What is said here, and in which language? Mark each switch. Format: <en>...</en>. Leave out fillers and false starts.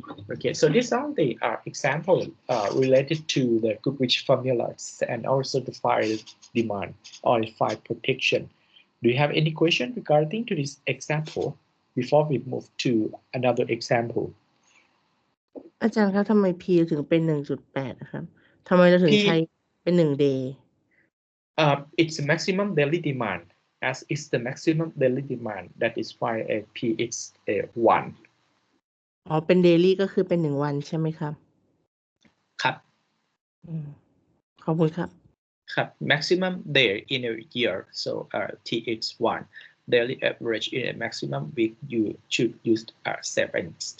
<en>Okay, so these are the examples related to the Goodrich formulas and also the fire demand or fire protection. Do you have any question regarding to this example before we move to another example?</en> <th>อาจารย์ครับทำไม P ถึงเป็น 1.8 นะครับทำไมเราถึง</th> <en>P</en> <th>ใช้เป็น1 day</th> <en>it's the maximum daily demand, as is the maximum daily demand. That is why P is 1.</en> <th>อ๋อเป็น daily ก็คือเป็น1วันใช่ไหมครับ ครับ ขอบคุณครับ</th> <en>ครับ maximum day in a year, so T is 1. Daily average in a maximum week, you should use 7.</en>